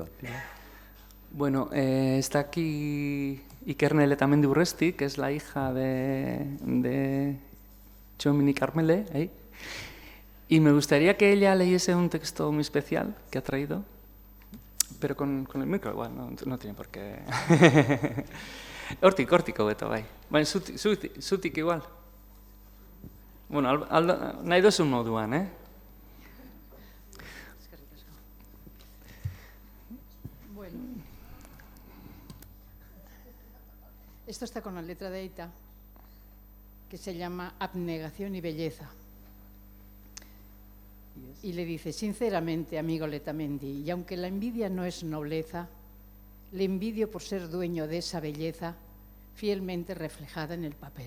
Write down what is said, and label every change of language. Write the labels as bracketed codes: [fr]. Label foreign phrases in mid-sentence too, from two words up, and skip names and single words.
[es] Bueno, está aquí Ikerne Letamendi Urresti, que es la hija de Txomini Carmele, ¿eh? Y me gustaría que ella leyese un texto muy especial que ha traído, pero con el micro igual, no tiene por qué. [eu] Hortik hobeto, bai. Baina zutik igual. Bueno, nahi duzun moduan, ¿eh? [es] Bueno. Esto está con la letra de Eita, que se llama Abnegación y Belleza. Y le dice, sinceramente, amigo Letamendi, y aunque la envidia no es nobleza, le envidio por ser dueño de esa belleza fielmente reflejada en el papel.